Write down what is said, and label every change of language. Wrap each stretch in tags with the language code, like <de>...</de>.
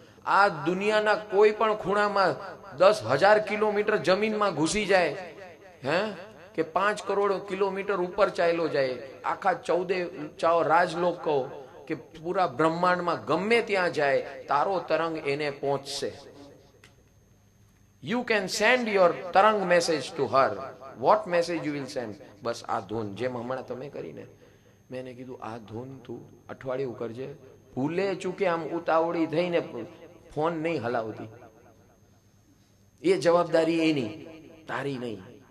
<gu>આ દુનિયાના કોઈ પણ ખૂણામાં 10,000 કિલોમીટર જમીનમાં ઘૂસી જાય, હે, કે 5 કરોડ કિલોમીટર ઉપર ચાલ્યો જાય, આખા 14 રાજલોક કહો કે પૂરા બ્રહ્માંડમાં ગમે ત્યાં જાય, તારો તરંગ એને પહોંચશે.</gu> <en>You can send your tarang message to her. What message you will send?</en> <gu>બસ આ ધૂન, જેમ હમણાં તમે કરીને, મેં એને કીધું આ ધૂન તું અઠવાડિયું કરજે, ભૂલે ચૂકે આમ ઉતાવળી થઈને ફોન નહીં હલાવતી. એ જવાબદારી એની, તારી નહીં.</gu>